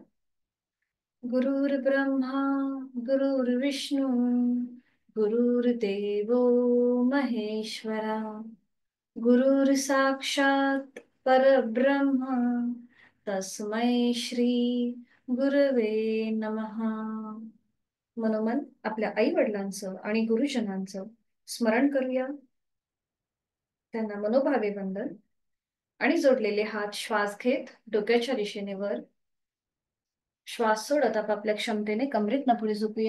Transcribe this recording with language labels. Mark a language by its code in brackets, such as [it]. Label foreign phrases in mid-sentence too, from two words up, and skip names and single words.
[sa] गुरुर्ब्रह्मा गुरुर्विष्णू गुरुर्देवो महेश्वरा. गुरुर साक्षात परब्रह्म तस्मै श्री गुरवे नमः. [mr] मनोमन आपल्या आई वडिलांचं आणि गुरुजनांचं स्मरण करूया. त्यांना मनोभावे वंदन. आणि जोडलेले हात श्वास घेत डोक्याच्या दिशेने वर. श्वास सोडत आपापल्या क्षमतेने कमरेत पुढे झोपूया.